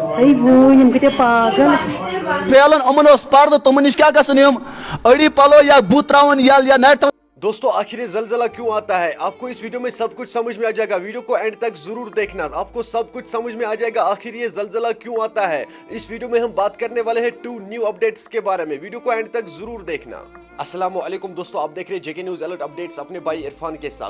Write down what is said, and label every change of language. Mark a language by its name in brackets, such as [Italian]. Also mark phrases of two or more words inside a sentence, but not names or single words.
[Urdu] پھیلن امن پردہ تمن نش کیا گھن اڑی پلو یا بت تراون یل یا نیٹ. دوستو آخر یہ زلزلہ کیوں آتا ہے؟ آپ کو اس ویڈیو میں سب کچھ سمجھ میں آ جائے گا. ویڈیو کو اینڈ تک ضرور دیکھنا, آپ کو سب کچھ سمجھ میں آ جائے گا آخر یہ زلزلہ کیوں آتا ہے. اس ویڈیو میں ہم بات کرنے والے ہیں 2 [English] new updates [Urdu] کے بارے میں. ویڈیو کو اینڈ تک ضرور دیکھنا. [Arabic] السلام علیکم [Urdu] دوستو, آپ دیکھ رہے ہیں JK نیوز الرٹ اپڈیٹس اپنے بھائی عرفان کے ساتھ.